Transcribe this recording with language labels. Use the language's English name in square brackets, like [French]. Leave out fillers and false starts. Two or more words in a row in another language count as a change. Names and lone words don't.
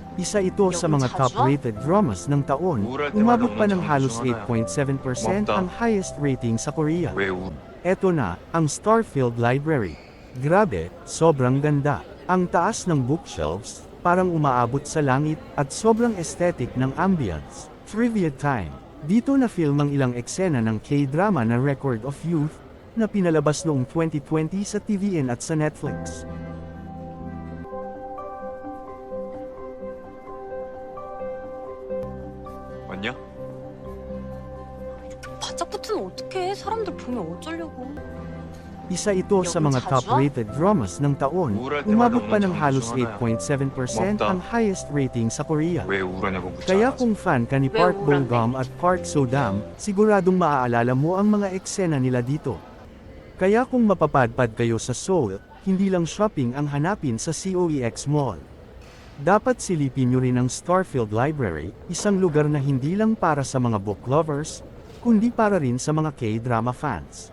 [Filipino] Isa ito sa mga [English] top-rated dramas [Filipino] ng taon, umabot pa ng halos 8.7% ang [English] highest rating [Filipino] sa Korea. [Korean] 왜 우? [Filipino] Eto na, ang Starfield Library. Grabe, sobrang ganda. Ang taas ng bookshelves, parang umaabot sa langit, at sobrang aesthetic ng ambience. [English] Trivia time. [Filipino] Dito na film ang ilang eksena ng K-drama na Record of Youth, na pinalabas noong 2020 sa TVN at sa Netflix. [Korean] 맞냐? 바짝 붙으면 어떡해? 사람들 보면 어쩌려고. [Filipino] Isa ito sa mga [English] top-rated dramas [Filipino] ng taon, umabot pa ng halos 8.7% ang [English] highest rating [Filipino] sa Korea. [Korean] 왜 우울하냐고 묻지 [Filipino] Kaya [Korean] 않았어. [Filipino] kung fan ka ni Park Bo-gum at Park So-dam, siguradong maaalala mo ang mga eksena nila dito. Kaya kung mapapadpad kayo sa Seoul, hindi lang shopping ang hanapin sa COEX Mall. Dapat silipin nyo rin ang Starfield Library, isang lugar na hindi lang para sa mga [English] book lovers, [Filipino] kundi para rin sa mga [English] K-drama fans.